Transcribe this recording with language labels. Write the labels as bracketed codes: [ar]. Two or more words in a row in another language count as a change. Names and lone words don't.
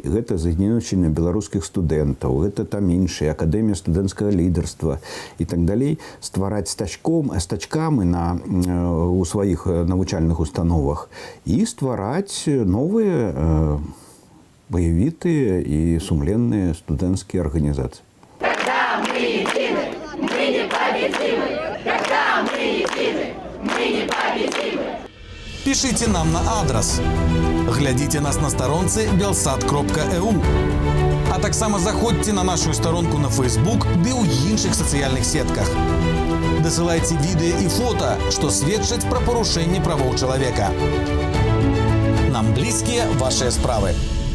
[be] Гэта з'ядненне беларускіх студэнтаў, гэта там іншыя, акадэмія студэнцкага лідарства і так далей, ствараць стачкамі у сваіх навучальных установах і ствараць новыя баявітыя і сумленныя студэнцкія арганізацыі. [ru] Когда мы едины, мы непобедимы. Когда мы едины, мы непобедимы. Пишите нам на адрес. Глядите нас на сторонце belsat.eu. [be] А таксама заходьте на нашу сторонку на Facebook ды ў іншых сацыяльных сетках. Дасылайце відэа і фота, што сведчаць пра парушэнне правоў чалавека. Нам блізкія вашыя справы.